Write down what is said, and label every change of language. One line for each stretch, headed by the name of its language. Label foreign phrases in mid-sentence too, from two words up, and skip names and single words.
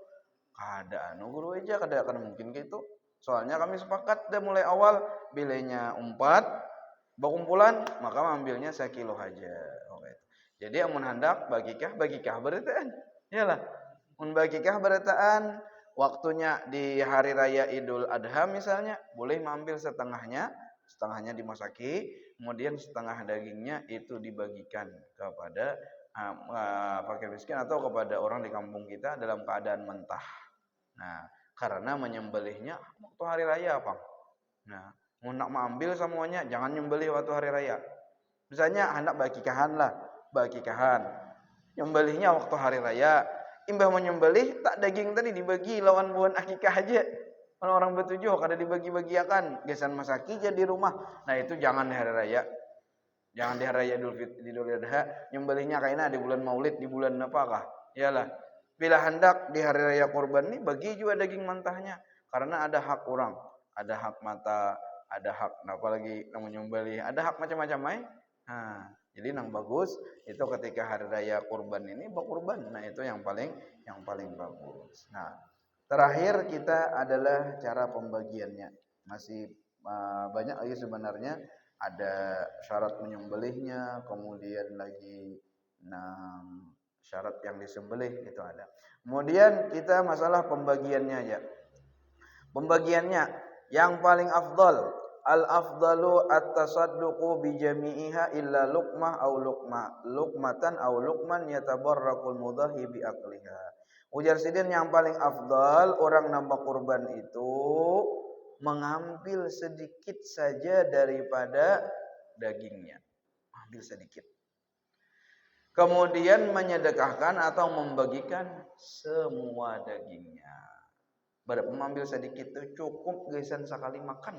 Banjar: Kada guru aja. Kada mungkin gitu.
Indonesian: Soalnya kami sepakat dah mulai awal.
Banjar: Bilanya 4. Bakumpulan. Maka ambilnya 1 kilo aja. Jadi amun hendak bagikah berataan. Iyalah. Mun bagikah berataan.
Indonesian: Waktunya di hari raya Idul Adha misalnya, boleh mengambil setengahnya, setengahnya dimasaki, kemudian setengah dagingnya itu dibagikan kepada fakir miskin atau kepada orang di kampung kita dalam keadaan mentah. Nah, karena menyembelihnya waktu hari raya, Bang. Nah, mau nak mengambil semuanya, jangan nyembelih waktu hari raya.
Banjar: Misalnya hendak bakikahan lah, bakikahan. Nyembelihnya waktu hari raya. Imbah menyembelih, tak daging tadi dibagi lawan buan akikah aja. Kalau orang bertujuh, kada dibagi-bagiakan. Gesan masaki jadi di rumah.
Indonesian: Nah, itu jangan di hari raya. Jangan di hari raya Idul Adha. Nyembelihnya kayaknya di bulan Maulid, di bulan apakah? Iyalah. Bila hendak di hari raya kurban ini, bagi juga daging mentahnya. Karena ada hak orang. Ada hak mata, ada hak apalagi namanya nyembelih, ada hak macam-macam Nah, jadi yang bagus itu ketika hari raya kurban ini berkurban. Nah, itu yang paling bagus. Nah, terakhir kita adalah cara pembagiannya. Masih banyak lagi sebenarnya, ada syarat menyembelihnya, kemudian lagi syarat yang disembelih itu ada. Kemudian kita masalah pembagiannya aja. Pembagiannya yang paling afdal,
Arabic: الأفضل التصدق بجميعها إلا لقمة أو لقمتين أو لقما يتبرك المضحي بأكلها.
Indonesian: Ujar Sidin yang paling afdal orang nambah kurban itu mengambil sedikit saja daripada dagingnya. Ambil sedikit. Kemudian menyedekahkan atau membagikan semua dagingnya. Mengambil sedikit itu cukup gesan sekali makan.